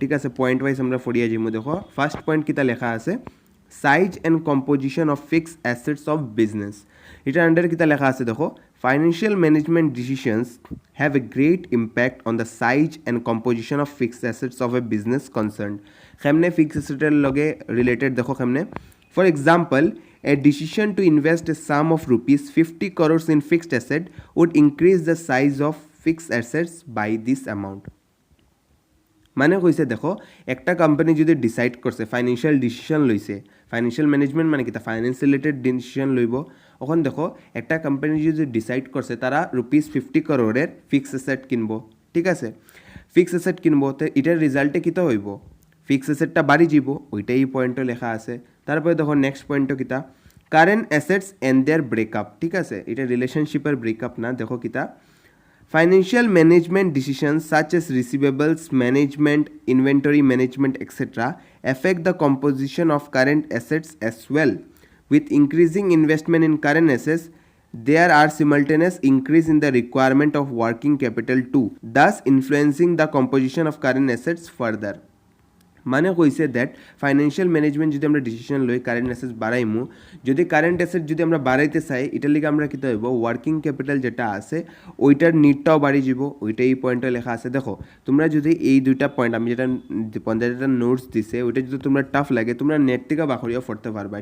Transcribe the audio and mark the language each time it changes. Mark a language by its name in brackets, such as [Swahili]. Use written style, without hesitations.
[Bangla] ঠিক আছে, point wise আমরা ফরিয়া যাবো। দেখো ফার্স্ট পয়েন্ট কিতা লেখা আছে, [English] Size and composition of fixed assets of business. [Bangla] এটার আন্ডার কিতা লেখা আছে দেখো, [English] Financial management decisions have a great impact on the size and composition of fixed assets of a business concern. [Bangla] কেমনে ফিক্সড অ্যাসেটের লগে রিলেটেড দেখো কেমনে। [English] For example, a decision to invest a sum of rupees 50 crores in fixed asset would increase the size of fixed assets by this amount. [Bangla] মানে কইছে দেখো একটা company যদি decide করছে ফাইন্যান্সিয়াল ডিসিশন লইছে, ফাইন্যান্সিয়াল ম্যানেজমেন্ট মানে কি তা ফাইন্যান্স রিলেটেড ডিসিশন লইব। এখন দেখো একটা কোম্পানি যদি ডিসাইড করছে তারা ₹50 crore ফিক্সড অ্যাসেট কিনবো। ঠিক আছে, ফিক্সড অ্যাসেট কিনবো, তো এটার রেজাল্টে কিতা হইব, ফিক্সড অ্যাসেটটা বাড়ি যাব, ওইটাই পয়েন্টও লেখা আছে। তারপরে দেখো নেক্সট পয়েন্টও কিতা, [English] Current assets and their breakup. [Bangla] ঠিক আছে, এটা রিলেশনশিপের ব্রেকআপ না। দেখো কিতা, [English] financial management decisions such as receivables management, inventory management, etc., affect the composition of current assets as well. With increasing investment in current assets, there are simultaneous increase in the requirement of working capital too, thus influencing the composition of current assets further. [Bangla] মানে কইছে that financial management যদি আমরা decision লই current assets বাড়াইমু, যদি current asset যদি আমরা বাড়াইতে চাই এটার লিগে আমরা কী হইব, ওয়ার্কিং ক্যাপিটাল যেটা আছে ওইটার নিডটাও বাড়ি যাব, ওইটাই এই পয়েন্টে লেখা আছে। দেখো তোমরা যদি এই দুইটা পয়েন্ট আমি যেটা যেটা নোটস দিছে ওইটা যদি তোমরা টাফ লাগে তোমরা নেট থেকে বাখরিয়াও পড়তে পারবা।